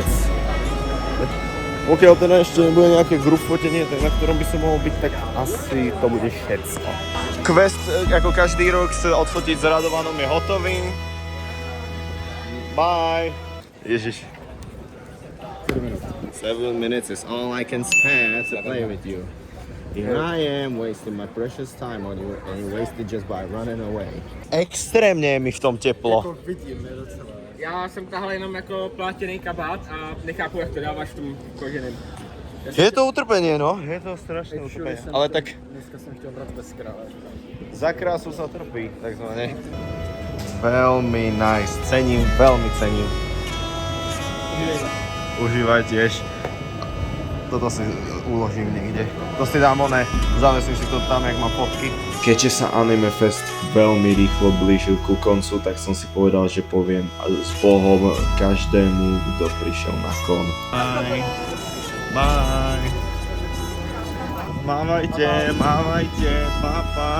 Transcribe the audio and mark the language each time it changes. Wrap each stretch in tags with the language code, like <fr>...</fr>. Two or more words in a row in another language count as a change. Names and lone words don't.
<sk>Pokiaľ teda ešte nebude nejaké group fotenie, na ktorom by som mohol byť, tak asi to bude všetko. Quest, ako každý rok sa odfotiť s Radovanom, je hotový. Bye! Ježiš.</sk> <en>7 minutes is all I can spare to play with you. Here I am wasting my precious time on you and you wasted just by running away.</en> <sk>Extrémne je mi v tom teplo.</sk> <cs>Já jsem tahal jenom jako plátěný kabát a nechápu, jak to dáváš v tom koženém.</cs> <sk>Je to utrpenie, no. Je to strašné utrpenie. Ale tak</sk> <cs>Dneska jsem chtěl brát bez krále.</cs> <sk>za krásu sa trpí, takzvané. Veľmi nice. Cením, veľmi cením. Užívaj tiež. Toto si uložím niekde. To si dám zavesím si to tam, jak mám fotky. Keďže sa Anime Fest veľmi rýchlo blížil ku koncu, tak som si povedal, že poviem s Bohom každému, kto prišiel na kon.</sk> <en>Bye. Bye.</en> <sk>Mávajte, papa.</sk>